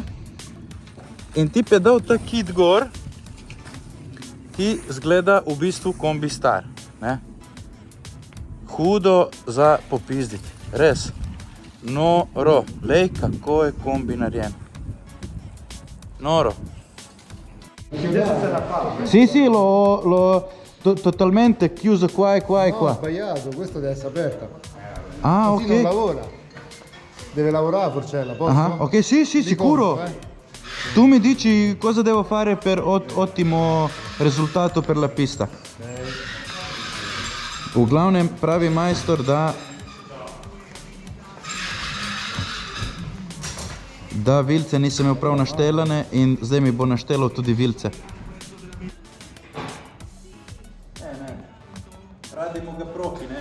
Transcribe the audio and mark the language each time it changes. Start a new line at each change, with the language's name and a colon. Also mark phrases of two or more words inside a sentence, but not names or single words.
Slovenian: In tip je dal ta kit gor, ki zgleda v bistvu kombi star, ne? Hudo za popizditi, res. Noro, lej kako je kombi narejen. Noro.
Italian: Sì, totalmente chiuso qua e qua e No, qua. sbagliato, questo deve essere aperta. Ah, Così non ok. lavora. Deve lavorare la forcella, posso? Ah, ok, sì, Di sicuro. conto, Tu mi dici cosa devo fare per ottimo risultato per la pista.
Slovenian: V glavnem pravi majstor, da vilce nisem imel prav naštelane in zdaj mi bo naštelal tudi vilce.
Croatian: Radimo ga profi, ne?